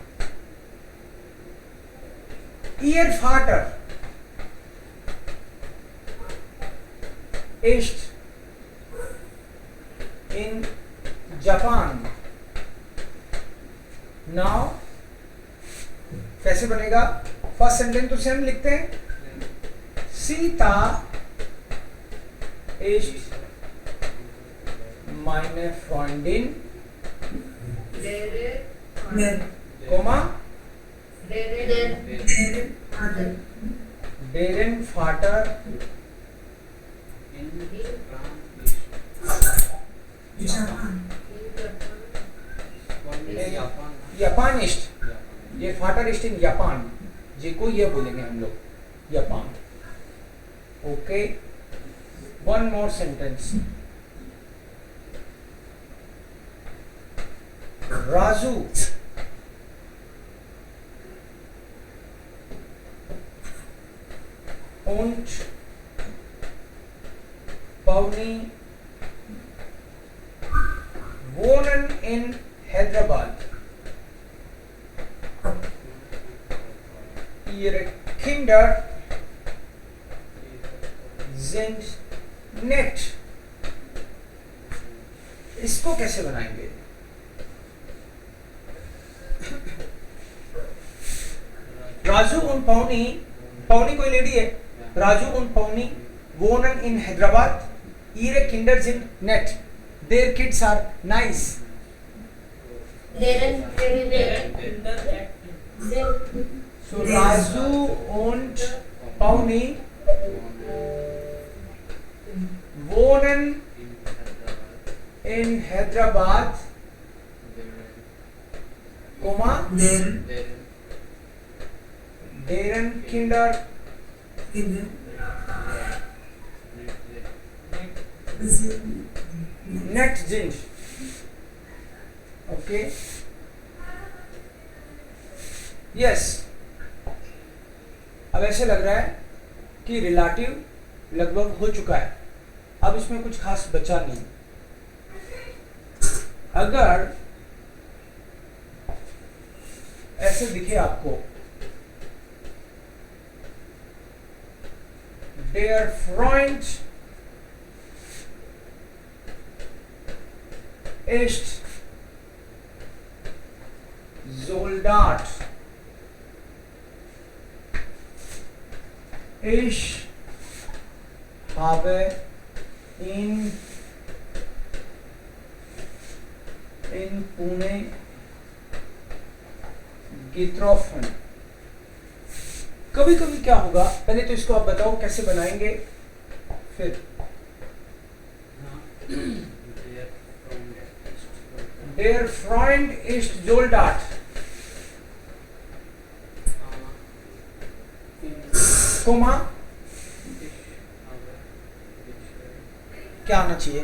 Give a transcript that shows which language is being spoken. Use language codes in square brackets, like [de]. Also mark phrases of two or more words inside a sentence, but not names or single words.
[de] Ihr Vater ist in Japan. [hi] Now कैसे बनेगा? [en] first sentence [hi] तो सेम लिखते हैं। [de] सीता ist meine Freundin, Komma, deren Vater जापान ist, ये Vater ist in Japan, [hi] जिको ये बोलेंगे हम लोग जापान। [en] okay, one more sentence. [de] राजू und Pawnee wohnen in Hyderabad. Ihre Kinder sind nett. [hi] इसको कैसे बनाएंगे? राजू und Pawnee, Pawnee कोई लेडी है। [de] राजू und Pawnee wohnen in Hyderabad. Ihre Kinder sind nett. [en] Their kids are nice. [de] So Raju und Pawnee wohnen in Hyderabad, Komma, deren Kinder nett sind. [en] Okay. Yes. [hi] अब ऐसे लग रहा है कि रिलेटिव लगभग हो चुका है। अब इसमें कुछ खास बचा नहीं। अगर ऐसे दिखे आपको [de] der Freund ist Soldat. Ich habe ihn in Pune getroffen. [hi] कभी कभी क्या होगा, पहले तो इसको आप बताओ कैसे बनाएंगे, फिर [de] Der Freund ist Soldat. [hi] कोमा क्या आना चाहिए?